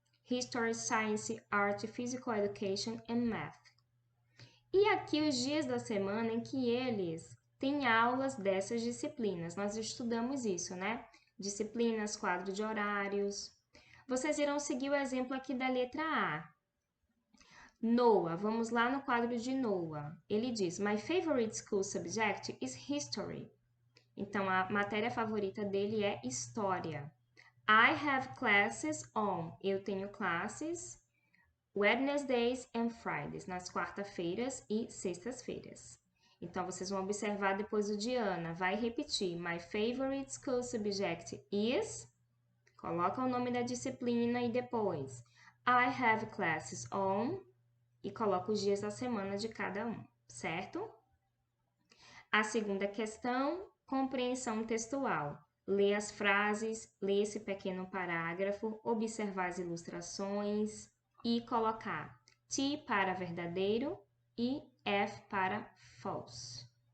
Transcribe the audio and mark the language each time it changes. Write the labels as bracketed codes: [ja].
[en] History, Science, Art, Physical Education and Math. [pt] E aqui os dias da semana em que eles têm aulas dessas disciplinas. Nós estudamos isso, né? Disciplinas, quadro de horários. Vocês irão seguir o exemplo aqui da letra A. Noah, vamos lá no quadro de Noah. Ele diz: [en] My favorite school subject is history. [pt] Então, a matéria favorita dele é história. [en] I have classes on. [pt] Eu tenho classes [en] Wednesdays and Fridays, [pt] nas quarta-feiras e sextas-feiras. Então, vocês vão observar depois o de Ana. Vai repetir. [en] My favorite school subject is... [pt] Coloca o nome da disciplina e depois. [en] I have classes on... [pt] E coloca os dias da semana de cada um, certo? A segunda questão, compreensão textual. Lê as frases, lê esse pequeno parágrafo, observar as ilustrações e colocar T para verdadeiro e F para false.